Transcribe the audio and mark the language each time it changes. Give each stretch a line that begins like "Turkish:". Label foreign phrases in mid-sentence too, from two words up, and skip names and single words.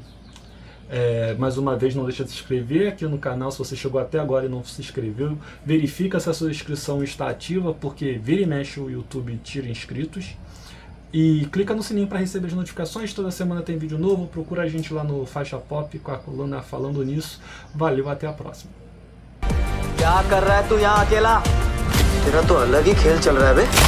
Portuguese: Mais uma vez, não deixa de se inscrever aqui no canal se você chegou até agora e não se inscreveu. Verifica se a sua inscrição está ativa, porque vira e mexe o YouTube tira inscritos. E clica no sininho para receber as notificações. Toda semana tem vídeo novo. Procura a gente lá no Faixa Pop com a coluna Falando Nisso. Valeu, até a próxima.
Hindi: क्या कर रहा है तू यहाँ अकेला? तेरा तो अलग ही खेल चल रहा है बे।